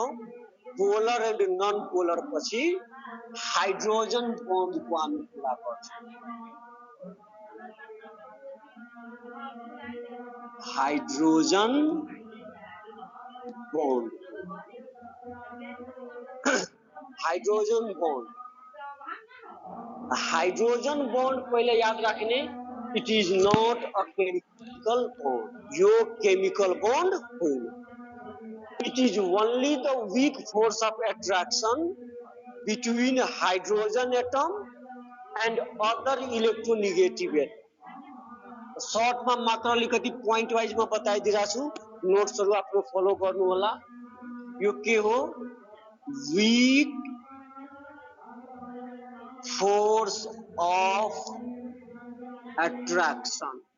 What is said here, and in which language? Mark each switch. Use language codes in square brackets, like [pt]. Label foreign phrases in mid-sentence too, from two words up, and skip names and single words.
[en] polar and non polar [ne] पछि [en] hydrogen bond [ne] को हामी कुरा गर्छौं। [en] hydrogen bond, hydrogen bond. hydrogen bond [hi] पहले याद रखने, [en] it is not a chemical bond. [ne] यो [en] chemical bond [ne] होइन। [en] it is only the weak force of attraction between hydrogen atom and other electronegative atom. [ne] शॉर्ट में मात्र अलिकति [en] point wise [ne] में बताइदिरहेको छु, नोट्सहरु आफ्नो फलो गर्नु होला। यो के हो? [en] वीक force of attraction